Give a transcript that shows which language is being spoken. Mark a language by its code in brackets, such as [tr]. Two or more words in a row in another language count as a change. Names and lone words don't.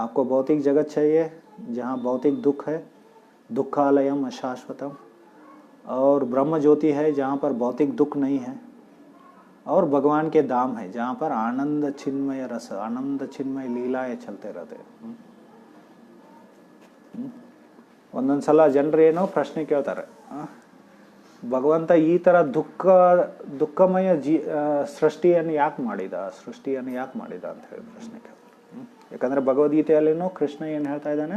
[hi] आपको भौतिक जगत चाहिए जहाँ भौतिक दुख है, [sa] दुखालयम अशाश्वतम, [hi] और ब्रह्म ज्योति है जहाँ पर भौतिक दुख नहीं है, और भगवान के धाम है जहाँ पर आनंद चिन्मय रस, आनंद चिन्मय लीलाएं चलते रहते हैं। [kn] ಒಂದೊಂದ್ಸಲ ಜನರು ಏನೋ ಪ್ರಶ್ನೆ ಕೇಳ್ತಾರೆ, ಭಗವಂತ ಈ ತರ ದುಃಖಮಯ ಸೃಷ್ಟಿಯನ್ನು ಯಾಕೆ ಮಾಡಿದ ಅಂತ ಹೇಳಿ ಪ್ರಶ್ನೆ ಕೇಳ್ತಾರೆ. ಯಾಕಂದ್ರೆ ಭಗವದ್ಗೀತೆಯಲ್ಲೇನೋ ಕೃಷ್ಣ ಏನ್ ಹೇಳ್ತಾ ಇದ್ದಾನೆ?